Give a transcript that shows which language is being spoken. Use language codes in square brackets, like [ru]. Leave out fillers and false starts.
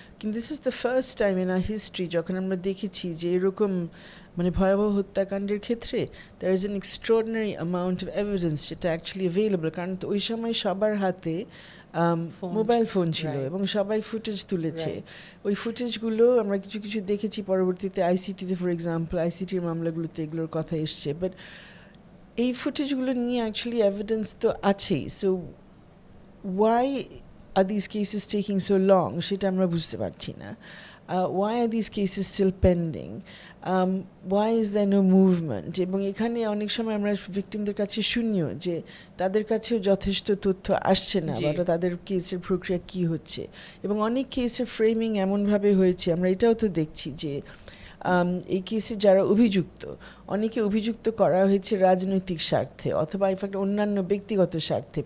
[bn] কিন্তু [en] this is the first time in our history [bn] যখন আমরা দেখেছি যে এরকম মানে ভয়াবহ হত্যাকাণ্ডের ক্ষেত্রে [en] there is an extraordinary amount of evidence [bn] যেটা অ্যাকচুয়ালি অ্যাভেলেবল, কারণ ওই সময় সবার হাতে মোবাইল ফোন ছিল এবং সবাই ফুটেজ তুলেছে। ওই ফুটেজগুলো আমরা কিছু কিছু দেখেছি পরবর্তীতে আইসিটিতে, [en] for example [bn] আইসিটির মামলাগুলোতে এগুলোর কথা এসছে, বাট এই ফুটেজগুলো নিয়ে অ্যাকচুয়ালি এভিডেন্স তো আছেই। [en] So why are these cases taking so long? [bn] সেটা আমরা বুঝতে পারছি না। [en] Why are these cases still pending? Why is there no movement? [bn] এবং এখানে অনেক সময় আমরা ভিকটিমদের কাছে শুনিও যে তাদের কাছেও যথেষ্ট তথ্য আসছে না, বা তাদের কেসের প্রক্রিয়া কি হচ্ছে, এবং অনেক কেসের ফ্রেমিং এমনভাবে হয়েছে, আমরা এটাও তো দেখছি যে এই কেসে যারা অভিযুক্ত, অনেকে অভিযুক্ত করা হয়েছে রাজনৈতিক স্বার্থে অথবা ইনফ্যাক্ট অন্যান্য ব্যক্তিগত স্বার্থে।